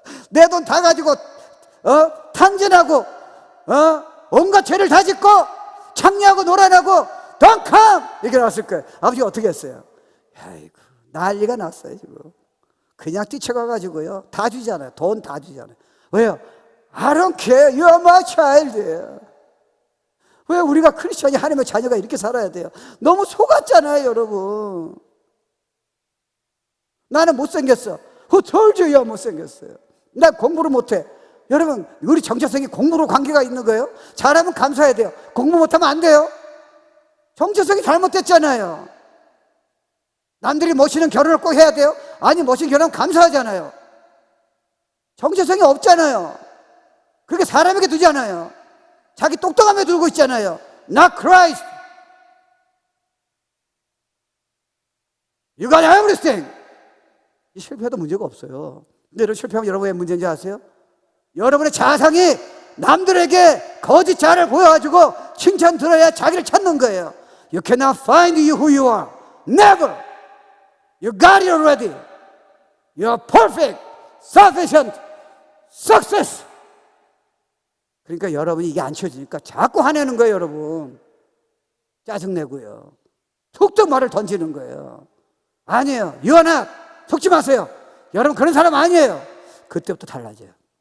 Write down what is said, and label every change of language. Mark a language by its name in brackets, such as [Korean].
[Korean] 내 돈 다 가지고, 탕진하고, 온갖 죄를 다 짓고, 창리하고 노란하고, [English] don't come! [Korean] 이렇게 나왔을 거예요. 아버지가 어떻게 했어요? 아이고, 난리가 났어요, 지금. 그냥 뛰쳐가가지고요, 다 주잖아요. 돈 다 주잖아요. 왜요? [English] I don't care, you are my child. [Korean] 왜 우리가 크리스천이 하나님의 자녀가 이렇게 살아야 돼요? 너무 속았잖아요, 여러분. 나는 못생겼어. [English] Who told you you're [Korean] 못생겼어요? 나 공부를 못해. 여러분, 우리 정체성이 공부로 관계가 있는 거예요? 잘하면 감사해야 돼요. 공부 못하면 안 돼요. 정체성이 잘못됐잖아요. 남들이 멋있는 결혼을 꼭 해야 돼요? 아니, 멋진 결혼은 감사하잖아요. 정체성이 없잖아요. 그렇게 사람에게 두잖아요. 자기 똑똑함에 두고 있잖아요. [English] Not Christ. You got everything. [Korean] 이 실패해도 문제가 없어요. 근데 여러분, 실패하면 여러분 왜 문제인지 아세요? 여러분의 자상이 남들에게 거짓 자를 보여가지고 칭찬 들어야 자기를 찾는 거예요. [English] You cannot find you who you are. Never. You got it already. You are perfect, sufficient, success. [Korean] 그러니까 여러분이 이게 안 채워지니까 자꾸 화내는 거예요, 여러분. 짜증내고요. 툭툭 말을 던지는 거예요. 아니에요. [English] You are not. [Korean] 속지 마세요. 여러분 그런 사람 아니에요. 그때부터 달라져요.